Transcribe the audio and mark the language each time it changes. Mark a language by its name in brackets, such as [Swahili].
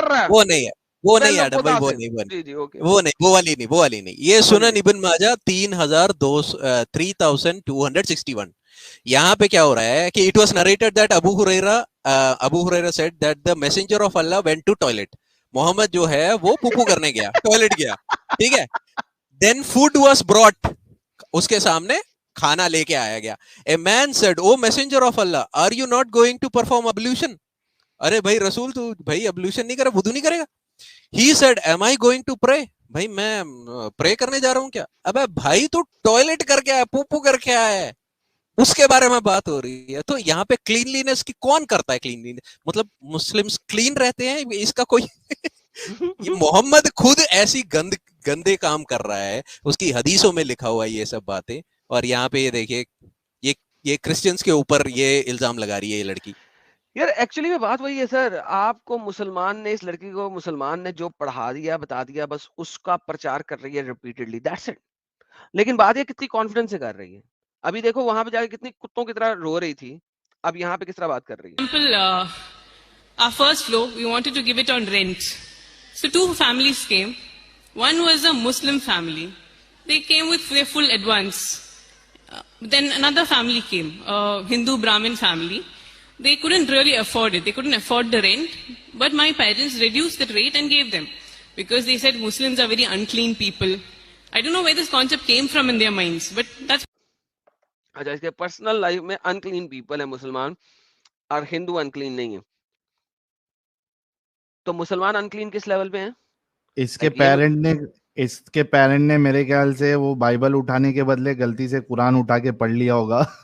[Urdu] وہ نہیں ایڈم بھائی, وہ والی نہیں. یہ سنن ابن ماجہ 3261. یہاں پہ کیا ہو رہا ہے کہ [English] it was narrated that Abu Huraira said that the messenger of Allah went to toilet. [Urdu] محمد جو ہے وہ پوپو کرنے گیا, ٹوائلٹ گیا, ٹھیک ہے. [English] Then food was brought, [Urdu] اس کے سامنے کھانا لے کے آیا گیا. [English] A man said, "Oh messenger of Allah, are you not going to perform ablution?" [Urdu] ارے بھائی رسول تو بھائی ablution نہیں کرے, وضو نہیں کرے گا. [English] He said, "Am I going to pray?" [Urdu] بھائی میں پرے کرنے جا رہا ہوں کیا؟ ابے بھائی تو ٹوائلٹ کر کے آیا, پوپو کر کے آیا ہے, اس کے بارے میں بات ہو رہی ہے. تو یہاں پہ کلینلینس کی کون کرتا ہے؟ کلینلینس مطلب مسلمس کلین رہتے ہیں, اس کا کوئی محمد خود ایسی گندے کام کر رہا ہے, اس کی حدیثوں میں لکھا ہوا ہے یہ سب باتیں, اور یہاں پہ یہ دیکھیے یہ کرسچنس کے اوپر یہ الزام لگا رہی ہے یہ لڑکی. یار ایکچولی میں بات وہی ہے سر, آپ کو مسلمان نے, اس لڑکی کو مسلمان نے جو پڑھا دیا بتا دیا, بس اس کا پرچار کر رہی ہے ریپیٹڈلی, [English] That's it. [Urdu] لیکن بات یہ کتنی کانفیڈنس سے کر رہی ہے. ابھی دیکھو وہاں پہ جا کے کتنی کتوں کی طرح رو رہی تھی, اب یہاں پہ کس طرح بات کر رہی ہے. [English] Our first floor, we wanted to give it on rent. So 2 families came. One was a Muslim family. They came with their full advance. Then another family came, a Hindu Brahmin family. They couldn't really afford it. They couldn't afford the rent. But my parents reduced the rate and gave them. Because they said Muslims are very unclean people. I don't know where this concept came from in their minds. But that's... [Urdu] اچھا اس کے personal life میں unclean people ہے مسلمان, اور ہندو unclean نہیں ہے. تو مسلمان انکلین کس لیول پہ ہیں؟ اس کے پیرنٹ نے میرے خیال سے وہ بائبل اٹھانے کے بدلے غلطی سے قرآن اٹھا کے پڑھ لیا ہوگا.